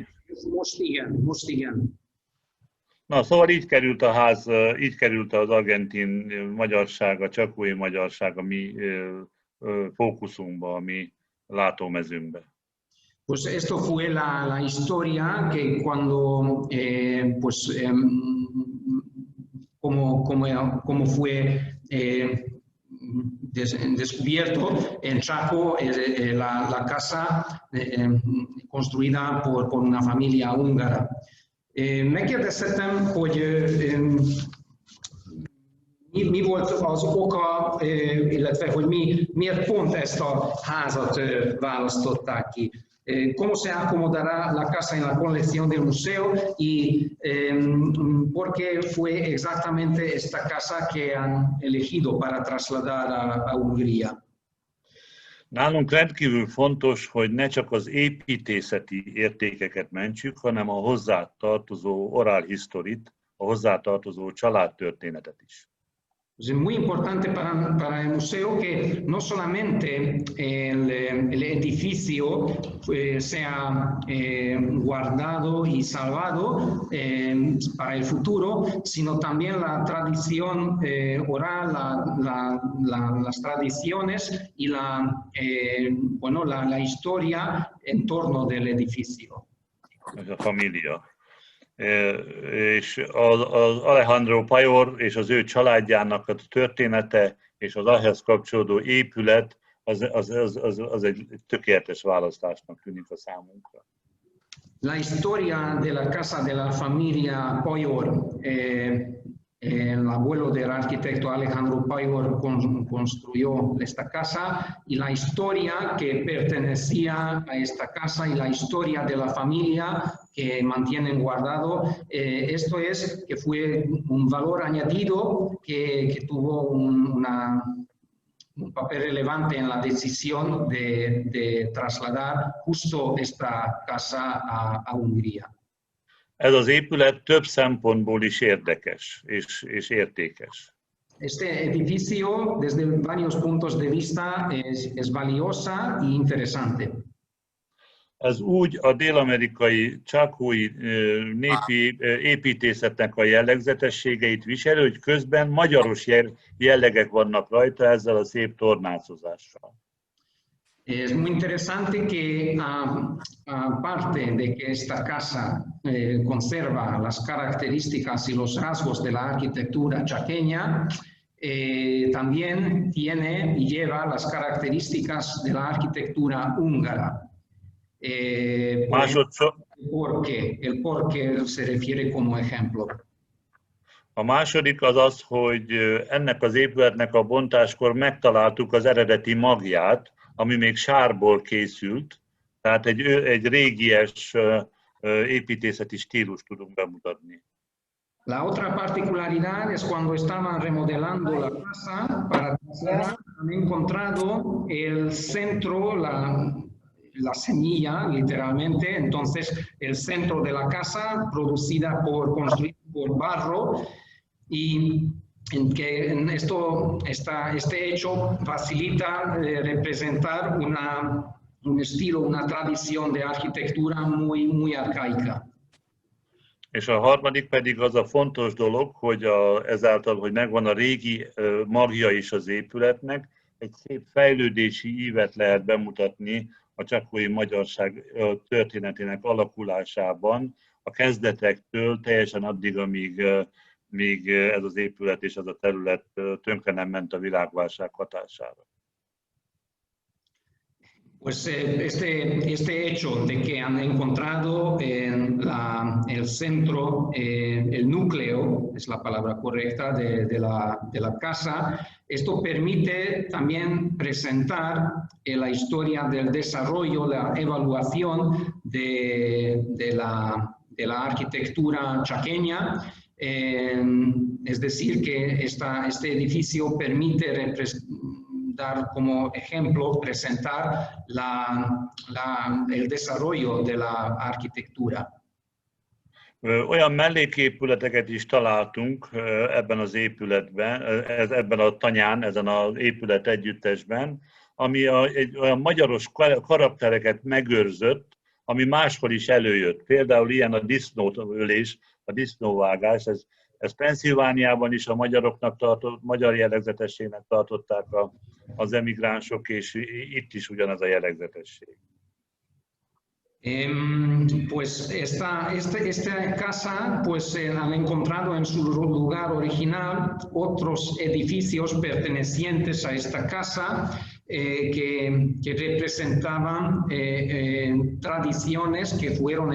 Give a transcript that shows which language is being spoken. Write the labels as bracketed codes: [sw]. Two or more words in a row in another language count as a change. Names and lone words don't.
[hu] Most igen. Na, szóval így került az argentin magyarság, a csakói magyarság a mi fókuszunkba, a mi látómezünkbe. [es] Pues esto fue la historia que cuando, como fue descubierto en Chaco la casa construida por una familia húngara. [hu] Megkérdeztem, hogy Mi volt az oka, illetve hogy miért pont ezt a házat választották ki. [es] Cómo se acomodará la casa en la colección del museo y por qué fue exactamente esta casa que han elegido para trasladar a Hungría. [hu] Nálunk rendkívül fontos, hogy ne csak az építészeti értékeket mentsük, hanem a hozzá tartozó [en] oral historit, [hu] a hozzá tartozó családtörténetet is. [es] Es muy importante para el museo que no solamente el edificio sea guardado y salvado para el futuro, sino también la tradición oral, las tradiciones y la historia en torno del edificio. [hu] Ez a família. És az Alejandro Pajor és az ő családjának a története és az ahhoz kapcsolódó épület az egy tökéletes választásnak tűnik a számunkra. [es] La historia de la casa de la familia Pajor, el abuelo del arquitecto Alejandro Pajor construyó esta casa y la historia que pertenecía a esta casa y la historia de la familia que mantienen guardado, esto es que fue un valor añadido que tuvo un papel relevante en la decisión de trasladar justo esta casa a Hungría. [hu] Ez az épület több szempontból is érdekes és értékes. [es] Este edificio, desde varios puntos de vista, es valiosa y interesante. [hu] Ez úgy a dél-amerikai csákói népi építészetnek a jellegzetességeit viseli, hogy közben magyaros jellegek vannak rajta ezzel a szép tornácozással. [es] Es muy interesante que, aparte de que esta casa conserva las características y los rasgos de la arquitectura chaqueña, también tiene y lleva las características de la arquitectura húngara. El por qué se refiere como ejemplo. [hu] A második az az, hogy ennek az épületnek a bontáskor megtaláltuk az eredeti magját, ami még sárból készült, tehát egy régies építészeti stílust tudunk bemutatni. [es] La otra particularidad es cuando estaban remodelando la casa para trasladar, han encontrado el centro, la semilla, literalmente, entonces el centro de la casa producida construida por barro y en que este hecho facilita representar un estilo, una tradición de arquitectura muy arcaica. [hu] És a harmadik pedig az a fontos dolog, hogy ezáltal, hogy megvan a régi magja is az épületnek, egy szép fejlődési ívet lehet bemutatni a csákói magyarság történetének alakulásában, a kezdetektől teljesen addig, amíg ez az épület és ez a terület tönkre nem ment a világválság hatására. [es] Pues este hecho de que han encontrado en el centro, el núcleo, es la palabra correcta, de la casa, esto permite también presentar la historia del desarrollo, la evaluación de la arquitectura chaqueña. Es decir, que este edificio permite dar como ejemplo, presentar el desarrollo de la arquitectura. [hu] Olyan melléképületeket is találtunk ebben az épületben, ebben a tanyán, ezen az épület együttesben, ami egy olyan magyaros karaktereket megőrzött, ami máshol is előjött. Például ilyen a disznóölés, a disznóvágás, ez Pennsylvániában is a magyar jellegzetességnek tartották az emigránsok, és itt is ugyanaz a jellegzetesség. [es] Pues esta casa pues han encontrado en su lugar original otros edificios pertenecientes a esta casa que representaban tradiciones que fueron